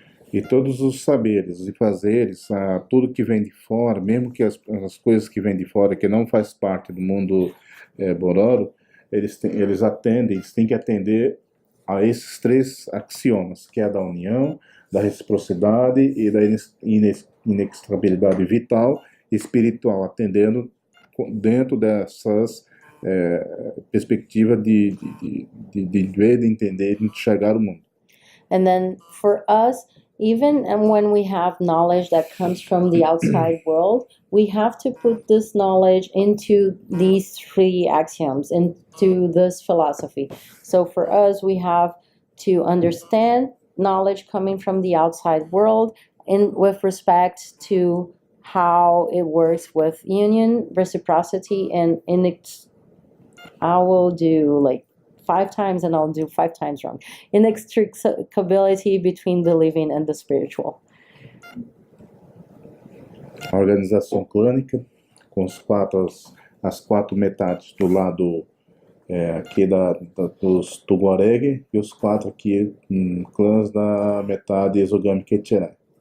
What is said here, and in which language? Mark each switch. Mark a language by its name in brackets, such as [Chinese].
[Portuguese] E todos os saberes e fazeres, tudo que vem de fora, mesmo que as coisas que vêm de fora, que não faz parte do mundo Bororo, eles têm que atender a esses três axiomas, que é a da união, da reciprocidade e da inextricabilidade vital e espiritual, atendendo dentro dessas perspectivas de ver, de entender, de enxergar o mundo. [English] And then for us, even when we have knowledge that comes from the outside world, we have to put this knowledge into these three axioms, into this philosophy. So for us, we have to understand knowledge coming from the outside world with respect to how it works with union, reciprocity, and I will do like 5 times and I'll do 5 times wrong. Inextricability between the living and the spiritual. [Portuguese] A organização clânica, com as 4 metades do lado aqui dos Tuguareg e os 4 aqui clãs da metade exogâmica Etcherai.